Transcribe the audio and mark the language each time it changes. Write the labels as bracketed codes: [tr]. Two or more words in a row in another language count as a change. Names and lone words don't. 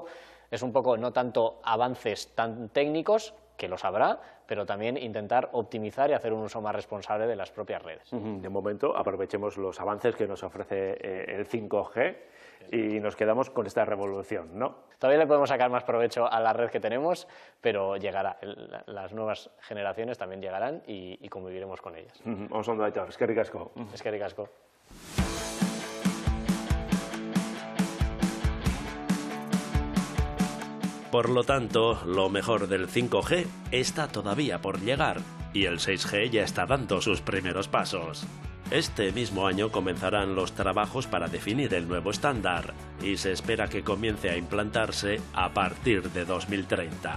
[es] Es un poco no tanto avances tan técnicos, que los habrá, pero también intentar optimizar y hacer un uso más responsable de las propias redes. De momento aprovechemos los avances que nos ofrece el 5G y nos quedamos con esta revolución, ¿no? Todavía le podemos sacar más provecho a la red que tenemos, pero llegará. Las nuevas generaciones también llegarán y conviviremos con ellas. [eu] Oso ondo Aitor, eskerrik asko. Eskerrik asko. [es] Por lo tanto, lo mejor del 5G está todavía por llegar y el 6G ya está dando sus primeros pasos. Este mismo año comenzarán los trabajos para definir el nuevo estándar y se espera que comience a implantarse a partir de 2030.